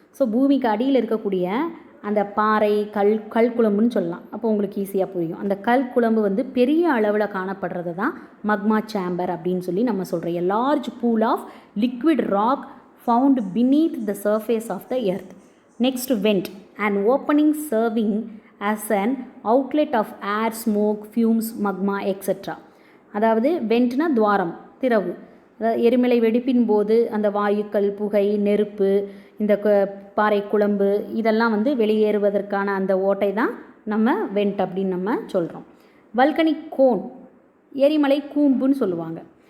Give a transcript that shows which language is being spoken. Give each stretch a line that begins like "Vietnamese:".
Tamil: So பூமிக்கு அடியில் இருக்கக்கூடிய அந்த பாறை கல் குழம்புன்னு சொல்லலாம். அப்போ உங்களுக்கு ஈஸியாக புரியும். அந்த கல் குழம்பு வந்து பெரிய அளவில் காணப்படுறது தான் மக்மா சேம்பர் அப்படின்னு சொல்லி நம்ம சொல்கிறோம்.
English: A large pool of liquid rock found beneath the surface of the earth. Next vent, and opening serving as an outlet of air, smoke, fumes, magma, etc.
Tamil: அதாவது வெண்ட்னா துவாரம், திறவு. எரிமலை வெடிப்பின் போது அந்த வாயுக்கள், புகை, நெருப்பு, இந்த பாறை குழம்பு இதெல்லாம் வந்து வெளியேறுவதற்கான அந்த ஓட்டை தான் நம்ம வெண்ட் அப்படின்னு நம்ம சொல்கிறோம். வல்கனிக் கோன், எரிமலை கூம்புன்னு சொல்லுவாங்க.